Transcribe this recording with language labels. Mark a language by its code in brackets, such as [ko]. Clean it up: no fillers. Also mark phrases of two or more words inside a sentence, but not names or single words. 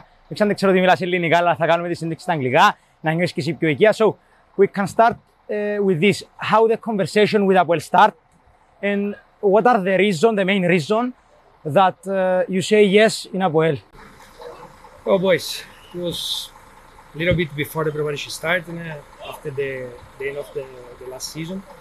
[el] Αλεξάνδερ, ξέρω ότι μιλάς ελληνικά, αλλά θα κάνουμε τη συνέντευξη στα αγγλικά, να νιώσεις και εσύ πιο οικία. [en] So, we can start with this. How the conversation with Αποελ start and what are the main reason that you say yes in Αποελ? Oh boys, it was a little bit before the preparation started, after the end of the last season.